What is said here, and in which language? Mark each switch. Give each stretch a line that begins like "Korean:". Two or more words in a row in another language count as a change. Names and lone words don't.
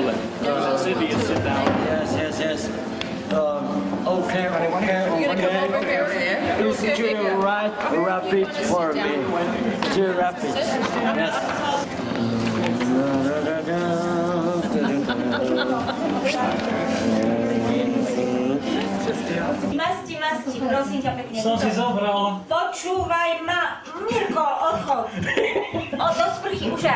English: Sylvia, sit down. Yes. Okay. Please do the right rapid for me. 2 rapids. Yes.
Slovak: Masti, prosím ťa pekne. Som si zobral. Počúvaj ma, Mirko, odchod. Do sprchy už aj.